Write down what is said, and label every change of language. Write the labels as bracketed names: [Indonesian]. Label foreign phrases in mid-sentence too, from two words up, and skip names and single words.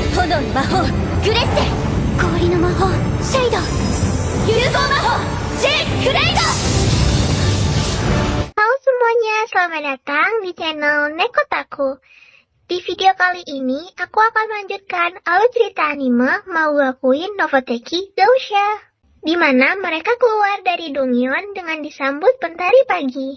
[Japanese] の魔法グレステ、氷の魔法シェイド、融合魔法 J クレイド。 [Indonesian] Halo semuanya, selamat datang di channel Nekotaku. Di video kali ini, aku akan melanjutkan alur cerita anime Maua Queen Novateki Dousha, di mana mereka keluar dari Dongyeon dengan disambut mentari pagi.